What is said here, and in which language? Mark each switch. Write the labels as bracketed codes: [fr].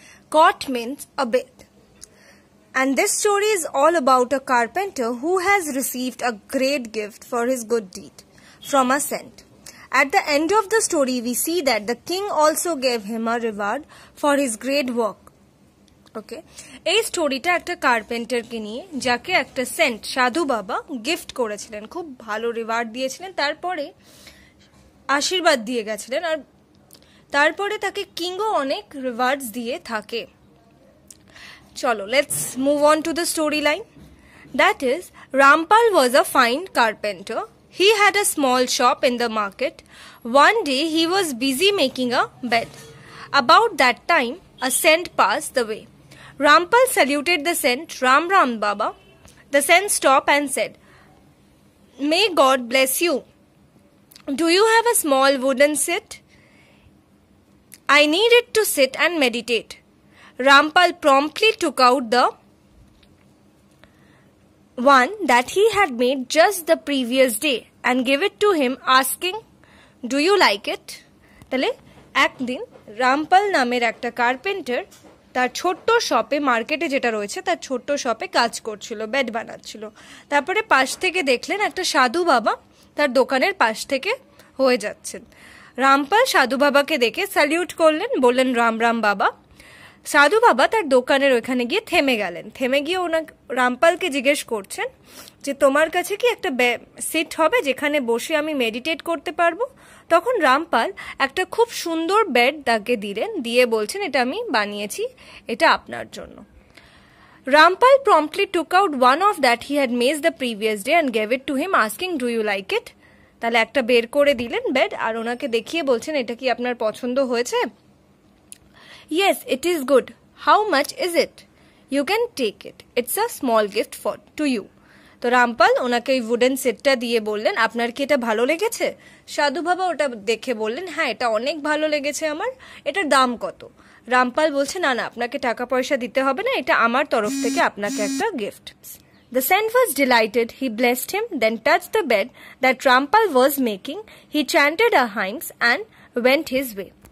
[en] Cot means a bed. And this story is all about a carpenter who has received a great gift for his good deed from a saint. At the end of the story we see that the king also gave him a reward for his great work. [bn] ওকে, এই স্টোরিটা একটা কার্পেন্টারকে নিয়ে, যাকে একটা Saint সাধু বাবা gift করেছিলেন, খুব ভালো রিওয়ার্ড দিয়েছিলেন, তারপরে আশীর্বাদ দিয়ে গেছিলেন, আর তারপরে তাকে কিংও অনেক রিওয়ার্ডস দিয়ে থাকে। চলো, [en] Let's move on to the story line. That is, Rampal was a fine carpenter. He had a small shop in the market. One day he was busy making a bed. About that time, a saint passed the way. Rampal saluted the saint, Ram Ram Baba. The saint stopped and said, "May God bless you. Do you have a small wooden seat? I need it to sit and meditate." Rampal promptly took out the one that he had made just the previous day and gave it to him, asking, "Do you like it?" [bn] তাহলে একদিন রামপাল নামের একটা carpenter তার ছোট্ট শপে, মার্কেটে যেটা রয়েছে তার ছোট্ট শপে কাজ করছিল, বেড বানাচ্ছিল। তারপরে পাশ থেকে দেখলেন একটা সাধু বাবা তার দোকানের পাশ থেকে হয়ে যাচ্ছেন। রামপাল সাধু বাবাকে দেখে স্যালিউট করলেন, বললেন রাম রাম বাবা। সাধু বাবা তার দোকানের ওইখানে গিয়ে থেমে গেলেন। থেমে গিয়ে রামপালকে জিজ্ঞেস করছেন যে তোমার কাছে কি একটা সিট হবে যেখানে বসে আমি মেডিটেট করতে পারবো? তখন রামপাল একটা খুব সুন্দর বেড তাকে দিলেন, দিয়ে বলছেন এটা আমি বানিয়েছি, এটা আপনার জন্য। [en] Rampal promptly took out one of that he had made the previous day and gave it to him, asking, "Do you like it?" [bn] তাহলে একটা বের করে দিলেন বেড, আর ওনাকে দেখিয়ে বলছেন এটা কি আপনার পছন্দ হয়েছে? [en] "Yes, it is good. How much is it? You can take it. It's a small gift to you." [bn] তো রামপাল ওনাকে ওই উডেন সেটটা দিয়ে বললেন, আপনার কি এটা ভালো লেগেছে? সাধু বাবা ওটা দেখে বললেন, হ্যাঁ এটা অনেক ভালো লেগেছে আমার, এটার দাম কত? রামপাল বলছে, না না, আপনাকে টাকা পয়সা দিতে হবে না, এটা আমার তরফ থেকে আপনাকে একটা gift. [en] The saint was delighted. He blessed him, then touched the bed that Rampal was making. He chanted a hymns and went his way.